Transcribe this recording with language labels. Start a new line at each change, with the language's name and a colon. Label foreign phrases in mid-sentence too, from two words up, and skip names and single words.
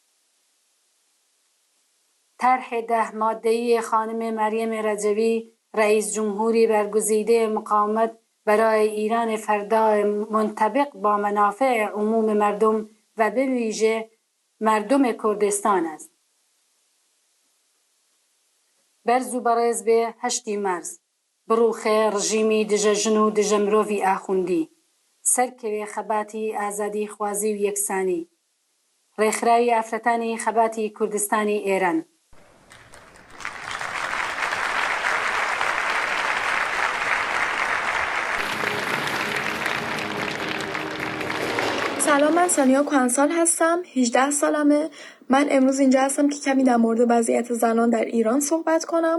Persian: طرح 10 ماده‌ای خانم مریم رجوی رئیس جمهوری برگزیده مقاومت برای ایران فردا منطبق با منافع عموم مردم و به ویژه مردم کردستان است.
Central Kurdish: برزو برز به 8 مارس بروخه رژیمی دژە ژن و دژە مرۆڤی ئاخوندی سەرکەوێ خەباتی ئازادی خوازی و یەکسانی ڕێکخراوی ئافرەتانی خەباتی کوردستانی ئێران.
Persian: سلام، من سانیا کهنسال هستم. 18 سالمه. من امروز اینجا هستم که کمی در مورد وضعیت زنان در ایران صحبت کنم.